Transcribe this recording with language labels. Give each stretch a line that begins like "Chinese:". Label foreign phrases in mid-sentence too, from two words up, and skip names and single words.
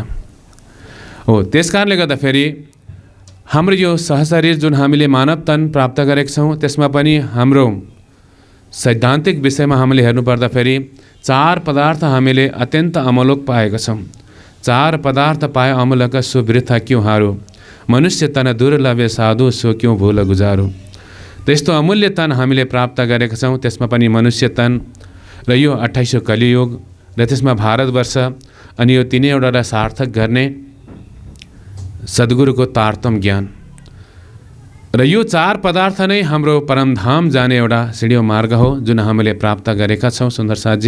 Nepali: हो, त्यस कारणले गर्दाखेरि हाम्रो यो सहशरीर जुन हामीले मानव तन प्राप्त गरेका छौँ त्यसमा पनि हाम्रो सैद्धान्तिक विषयमा हामीले हेर्नुपर्दाखेरि 4 पदार्थ हामीले अत्यन्त अमूलक पाएका छौँ।
Hindi: 4 पदार्थ पाए अमूलक सो वृथा क्यों हारो, मनुष्य तन दुर्लभ्य साधु सो क्यों भूल गुजारो।
Nepali: त्यस्तो अमूल्य तन हामीले प्राप्त गरेका छौँ। त्यसमा पनि मनुष्य तन र यो 28औं कलियुग र त्यसमा भारतवर्ष अनि यो तीनैवटालाई सार्थक गर्ने सद्गुरुको तारतम ज्ञान र यो 4 पदार्थ नै हाम्रो परमधाम जाने एउटा सिडियो मार्ग हो जुन हामीले प्राप्त गरेका छौँ सुन्दर साथजी।